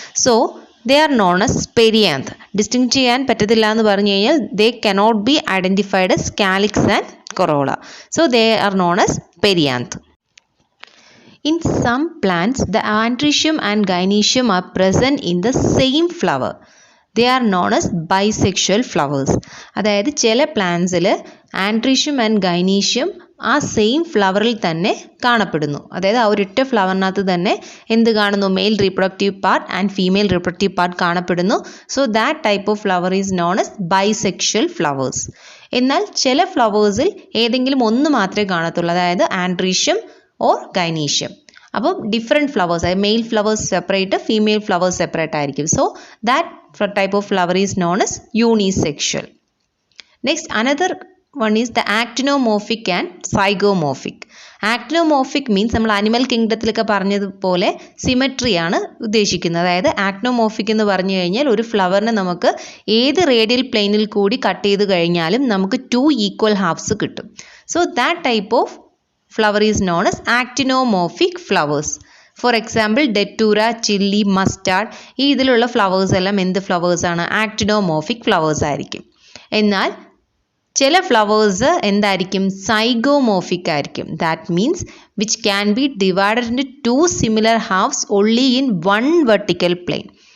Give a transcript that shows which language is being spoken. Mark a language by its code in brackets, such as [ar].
[en] So they are known as perianth. [ml] Distinct ചെയ്യാൻ പറ്റത്തില്ല എന്ന് പറഞ്ഞു കഴിഞ്ഞാൽ [en] They cannot be identified as calyx and corolla. So they are known as perianth. In some plants, the andrecium and gynoecium are present in the same flower. They are known as bisexual flowers. [ml] അതായത് ചില പ്ലാന്റ്സിൽ androecium and gynoecium ആ same ഫ്ലവറിൽ തന്നെ കാണപ്പെടുന്നു. അതായത് ആ ഒരൊറ്റ ഫ്ലവറിനകത്ത് തന്നെ എന്ത് കാണുന്നു? [en] male reproductive part and female reproductive part [ml] കാണപ്പെടുന്നു. [en] So that type of flower is known as bisexual flowers. [ml] എന്നാൽ ചില ഫ്ലവേഴ്സിൽ ഏതെങ്കിലും ഒന്ന് മാത്രമേ കാണത്തുള്ളൂ, അതായത് ആൻഡ്രീഷ്യം ഓർ ഗൈനീഷ്യം. അപ്പം ഡിഫറെൻറ്റ് ഫ്ലവേഴ്സ്, അതായത് mail flowers separate, female flowers separate ആയിരിക്കും. [en] So that type of flower is known as unisexual. Next another one is the actinomorphic and zygomorphic. [ml] Actinomorphic means നമ്മൾ അനിമൽ കിങ്ഡത്തിലൊക്കെ പറഞ്ഞതുപോലെ സിമെട്രിയാണ് ഉദ്ദേശിക്കുന്നത്. അതായത് actinomorphic എന്ന് പറഞ്ഞു കഴിഞ്ഞാൽ ഒരു ഫ്ലവറിനെ നമുക്ക് ഏത് റേഡിയൽ പ്ലെയിനിൽ കൂടി കട്ട് ചെയ്ത് കഴിഞ്ഞാലും നമുക്ക് 2 ഈക്വൽ ഹാഫ്സ് കിട്ടും. [en] So that type of flower is known as actinomorphic flowers. For example, [ml] datura, chilli, mustard, ഈ ഇതിലുള്ള ഫ്ലവേഴ്സ് എല്ലാം എന്ത് ഫ്ലവേഴ്സ് ആണ്? ആക്ടിനോമോർഫിക് ഫ്ലവേഴ്സ് ആയിരിക്കും. എന്നാൽ ചില ഫ്ലവേഴ്സ് എന്തായിരിക്കും? [en] zygomorphic [ml] ആയിരിക്കും. [en] That means which can be divided in 2 similar halves only in 1 vertical plane.